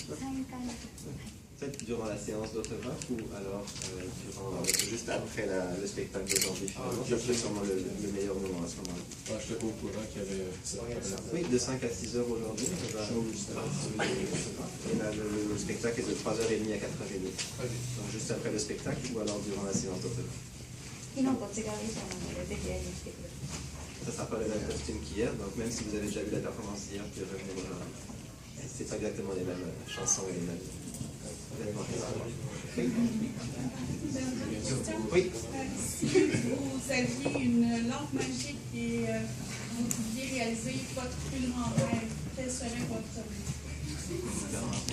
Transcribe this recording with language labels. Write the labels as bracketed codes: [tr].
[fr] Peut-être durant la séance d'autographe ou alors juste après le spectacle d'aujourd'hui. Finalement, ça serait sûrement le meilleur moment à ce moment-là. Je n'étais pas au courant qu'il y avait ça. Oui, de 5 à 6 heures aujourd'hui. Et là, le spectacle est de 3h30 à 4h30. Donc juste après le spectacle ou alors durant la séance d'autographe. [ja] 昨日と違う衣装なのでぜひ会いに来てください。 [fr] Ça sera pas le même costume qu'hier, donc même si vous avez déjà vu la performance hier, vous pouvez revenir aujourd'hui. C'est pas exactement les mêmes chansons et les mêmes. Oui. Si vous aviez une lampe magique et vous pouviez réaliser votre film en rêve, quel serait votre objectif?